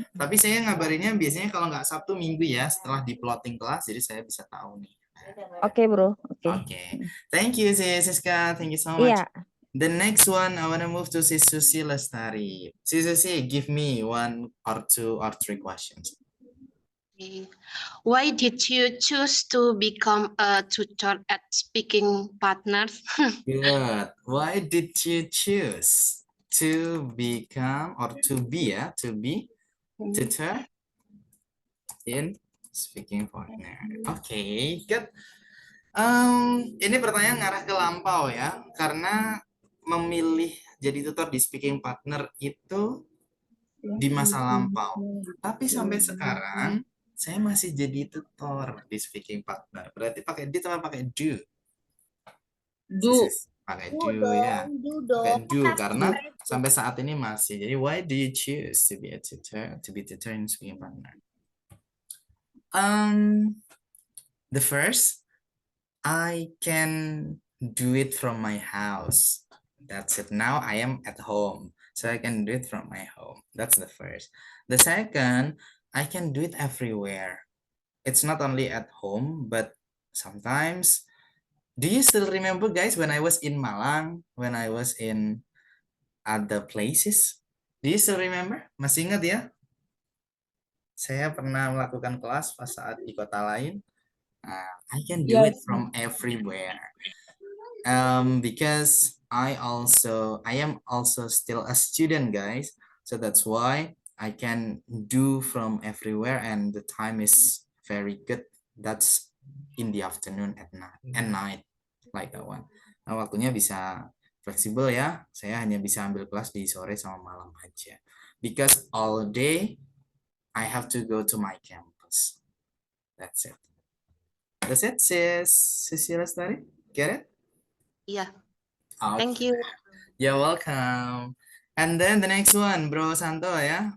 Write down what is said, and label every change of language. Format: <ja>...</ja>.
<id>Tapi saya ngabarinnya biasanya kalau nggak Sabtu Minggu ya setelah di plotting kelas jadi saya bisa tahu nih. Oke, Bro. Oke.</id> <en>Okay. Thank you, Siska. Thank you so much.</en> <id>Iya.</id> <en>The next one, I want to move to Sis Susi Lestari. Sis Susi, give me 1 or 2 or 3 questions. Why did you choose to become a tutor at Speaking Partners? Good. Why did you choose to become or to be tutor in Speaking Partner?</en> <id>Okay, good. Ini pertanyaan ngarah ke lampau ya, karena memilih jadi tutor di Speaking Partner itu di masa lampau. Tapi sampai sekarang saya masih jadi tutor di Speaking Partner. Berarti pakai did atau pakai do?</id> <en>Do.</en> <id>Pakai</id> <en>Do</en> <id>do ya. dong, do Pakai do karena sampai saat ini masih.</id> <en>Jadi why do you choose to be a tutor, in Speaking Partner? The first, I can do it from my house. That's it. Now I am at home. So I can do it from my home. That's the first. The second, I can do it everywhere. It's not only at home, but sometimes. Do you still remember, guys, when I was in Malang, when I was in other places? Do you still remember?</en> <id>Masih ingat ya? Saya pernah melakukan kelas pas saat di kota lain.</id> <en>I can do it from everywhere. Because I am also still a student, guys. So that's why I can do from everywhere and the time is very good. That's in the afternoon at night, like that one.</en> <id>Nah, waktunya bisa fleksibel ya. Saya hanya bisa ambil kelas di sore sama malam aja.</id> <en>Because all day I have to go to my campus. That's it. That's it, Sis Lestari. Get it? Yeah. Okay. Thank you. You're welcome. And then the next one, Bro Santo ya.</en>